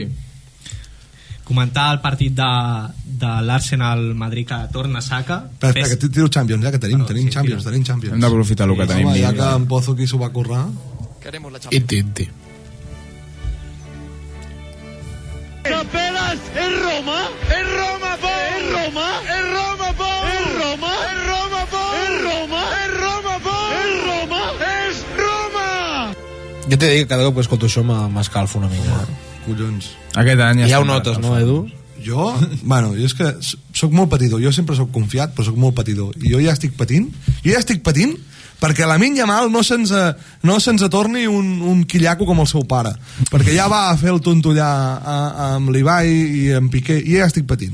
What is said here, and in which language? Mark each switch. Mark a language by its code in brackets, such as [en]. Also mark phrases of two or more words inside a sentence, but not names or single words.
[ca] Comentar el partit de l'Arsenal-Madrid que torna a Saka. Espera, que tiro Champions, que tenim Champions. Hem d'aprofitar el que tenim. Home, ja que en Pozo aquí s'ho va currar. Inti. Camperas, es Roma, es Roma, po, es Roma, es Roma, po, es Roma, es Roma, po, es Roma, es Roma, po, es Roma, es Roma. Jo t'he dit que cada cop que escolto això m'escalfo una mica. Collons. Aquest any ja ho notes, no, Edu? Jo és que soc molt patidor. Jo sempre soc confiat, però soc molt patidor. I jo ja estic patint perquè a Lamine Yamal no se'ns atorni un quillaco com el seu pare, perquè ja va fer el tonto allà amb l'Ibai i amb Piqué, i ja estic patint.